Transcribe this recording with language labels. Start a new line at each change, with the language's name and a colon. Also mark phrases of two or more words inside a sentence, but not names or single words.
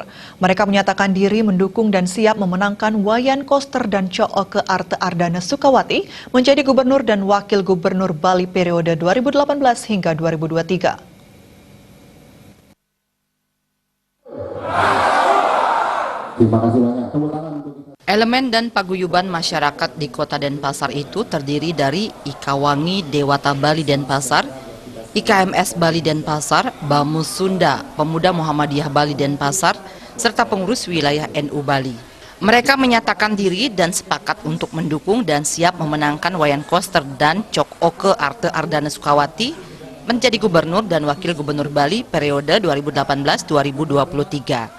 Indonesian: Mereka menyatakan diri mendukung dan siap memenangkan Wayan Koster dan Cooke Arte Ardana Sukawati menjadi Gubernur dan Wakil Gubernur Bali periode 2018 hingga 2023. Terima kasih banyak. Tepuk tangan untuk kita. Elemen dan paguyuban masyarakat di Kota Denpasar itu terdiri dari Ikawangi Dewata Bali Denpasar, IKMS Bali Denpasar, Bamus Sunda, Pemuda Muhammadiyah Bali Denpasar, serta pengurus wilayah NU Bali. Mereka menyatakan diri dan sepakat untuk mendukung dan siap memenangkan Wayan Koster dan Cooke Arte Ardana Sukawati menjadi Gubernur dan Wakil Gubernur Bali periode 2018-2023.